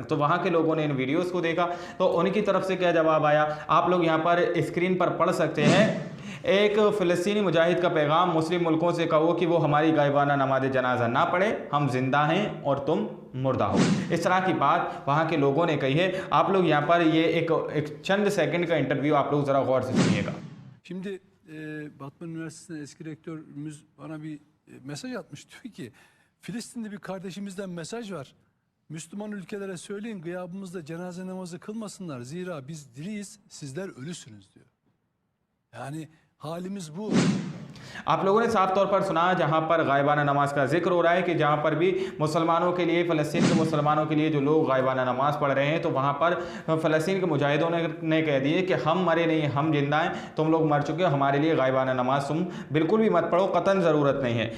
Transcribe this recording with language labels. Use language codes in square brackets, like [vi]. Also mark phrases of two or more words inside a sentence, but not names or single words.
[ur] تو وہاں کے لوگوں نے ان ویڈیوز کو دیکھا تو ان کی طرف سے کیا جواب آیا آپ لوگ یہاں پر اسکرین پر پڑھ سکتے ہیں. ایک فلسطینی مجاہد کا پیغام، مسلم ملکوں سے کہو کہ وہ ہماری غائبانہ نماز جنازہ نہ پڑھے، ہم زندہ ہیں اور تم مردہ ہو. اس طرح کی بات وہاں کے لوگوں نے کہی ہے۔ آپ لوگ یہاں پر یہ ایک چند سیکنڈ کا انٹرویو آپ لوگ ذرا غور سے سنیے گا. [tr] Şimdi Batman Üniversitesi'nden eski rektörümüz bana bir mesaj atmış. Diyor ki Filistinli bir kardeşimizden mesaj var. Müslüman ülkelere söyleyin gıyabımızda cenaze namazı kılmasınlar. Zira biz diriyiz, sizler ölüsünüz diyor. Yani halimiz bu. [ur] آپ لوگوں نے صاف طور پر سنا جہاں پر غائبانہ نماز کا ذکر ہو رہا ہے کہ جہاں پر بھی مسلمانوں کے لیے، فلسطین کے مسلمانوں کے لیے جو لوگ غائبانہ نماز پڑھ رہے ہیں تو وہاں پر فلسطین کے مجاہدوں نے کہہ دیے کہ ہم مرے نہیں، ہم زندہ ہیں، تم لوگ مر چکے ہو، ہمارے لیے غائبانہ نماز تم بالکل بھی مت پڑھو، قطعاً ضرورت نہیں ہے.